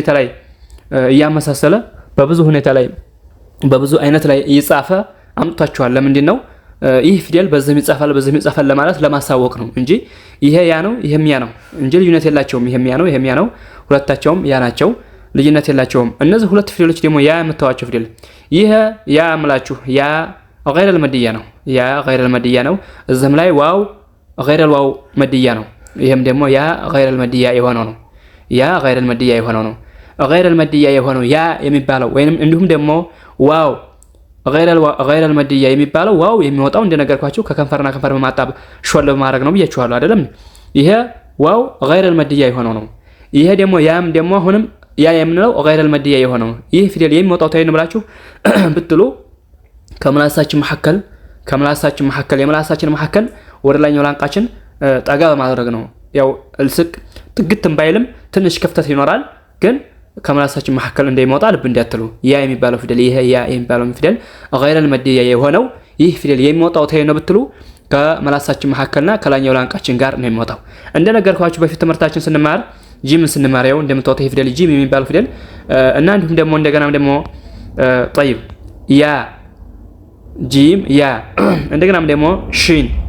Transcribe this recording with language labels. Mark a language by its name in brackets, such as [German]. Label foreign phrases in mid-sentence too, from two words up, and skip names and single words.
[Amharic] ሁኔታ ላይ በብዙ አይነት ላይ እየጻፈ አምጥቷቸዋል። ለምንድን ነው ይህ ፊደል በዚህ ይጻፋል ለማለት ለማሳወቅ ነው እንጂ ይሄ ያ ነው ይሄም ያ ነው እንጂ ልዩነት የላቸውም። ይሄም ያ ነው ሁለታቸውም ያ ናቸው፣ ልዩነት የላቸውም። እነዚህ ሁለት ፊደሎች ደግሞ ያ የምታዋቸው ፊደል ይሄ ያ አምላችሁ ያ [Arabic] غير المدية [Amharic] ነው። ያ [Arabic] غير المدية [Amharic] ነው። እዚህም ላይ ዋው [Arabic] غير الواو مدية [Amharic] ነው። ይሄም ደግሞ ያ [Arabic] غير المدية [Amharic] የሆነው ነው። ያ [Arabic] غير المدية [Amharic] የሆነው ነው። [Arabic] غير المدية [Amharic] የሆነው ያ የሚባለው ወይንም እንዲሁም ደግሞ ዋው [Arabic] غير المدية [Amharic] የሚባለው ዋው የሚወጣው እንደነገርኳችሁ ከከንፈርና ከንፈር በማጣብ ሾል በማድረግ ነው ብያችኋለሁ አይደለም? ይሄ ዋው [Arabic] غير المدية [Amharic] የሆነው ነው። ይሄ ደግሞ ያም ደግሞ አሁንም ያ የምንለው [Arabic] غير المدية [Amharic] የሆነው ይህ ፊደል የሚወጣው ታይን ብላችሁ ብትሉ ከምላሳችን መሐከል የምላሳችን መሐከል ወደ ላይኛው ላንቃችን ጠጋ በማድረግ ነው። ያው እልስቅ ጥግትም ባይልም ትንሽ ክፍተት ይኖራል፣ ግን ከምላሳችን መሐከል እንደሚወጣ ልብ እንዲያትሉ ያ የሚባለው ፊደል ይሄ ያ የሚባለው ፊደል [Arabic] غير المدية [Amharic] የሆነው ይህ ፊደል የሚወጣው ታይን ነው ብትሉ ከምላሳችን መሐከልና ከላይኛው ላንቃችን ጋር ነው የሚወጣው። እንደነገርኳችሁ በፊት ትምህርታችን ስንማር ጂም ስንማር እንደምታውቁት ይሄ ፊደል ጂም የሚባለው ፊደል እና እንዲሁም ደግሞ እንደገና ደግሞ طيب ያ ጂም ያ እንደገናም ደግሞ ሺን